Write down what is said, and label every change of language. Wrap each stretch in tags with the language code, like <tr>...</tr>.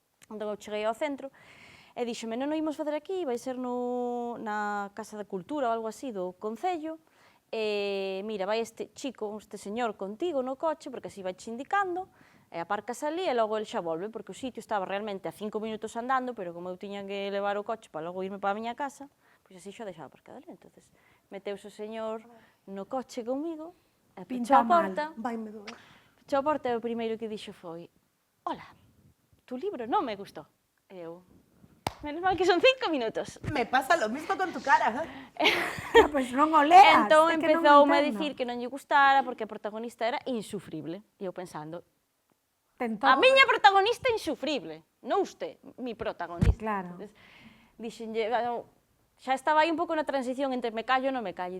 <gl>Entón eu cheguei ao centro, e díxome, non o imos facer aquí, vai ser na Casa da Cultura ou algo así do Concello, e mira, vai este chico, este señor contigo no coche, porque así vai che indicando, e aparcas ali e logo el xa volve, porque o sitio estaba realmente a 5 minutos andando, pero como eu tiña que levar o coche para logo irme para a miña casa, pois así xa deixaba aparcado ali, entonces meteuse o señor no coche comigo, e pechou a porta, Vaime doer. pechou a porta e o primeiro que dixo foi, hola, tu libro non me gustou. E eu, menos mal que son 5 minutos.</gl> <es>Me pasa lo mismo con tu cara.</es> <gl>Pois non o leas. Entón é que non o empezoume a entendo. dicir que non lle gustara porque a protagonista era insufrible. E eu pensando, Ten a todo. miña protagonista é insufrible, non</gl> <es>usted, mi protagonista.</es> <gl>Claro. Entonces, dixenlle, xa estaba aí un pouco na transición entre me callo e non me callo.</gl>